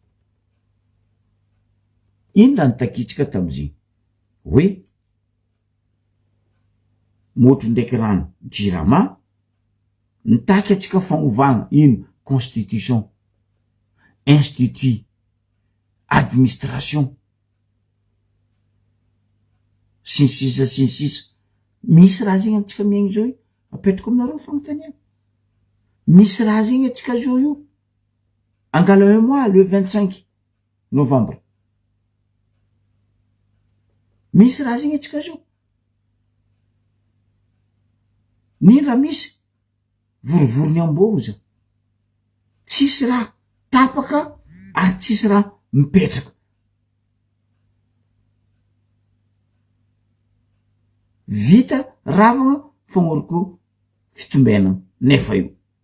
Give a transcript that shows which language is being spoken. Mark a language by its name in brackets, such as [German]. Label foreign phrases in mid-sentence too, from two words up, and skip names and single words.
[Malagasy] ino la nitakitsika tamiziny hoe motro ndraiky rano jirama nitaky atsika fagnovagna ino [French] constitution institut, administration, [Malagasy] sy ny sisa sy ny sisa. Misy raha zegny amitsika miaigny zao io, apetrako aminareo fagnontaniana. Misy raha zegny atsika zao io, angala [French] un mois le 25 novembre. [Malagasy] Misy raha zegny atsika zao. Nino raha misy? Vorovorony amboza. Tsisy raha tapaka ary tsisy raha mipetraka. Vita ravagna fagnoroko fitombena nefa io.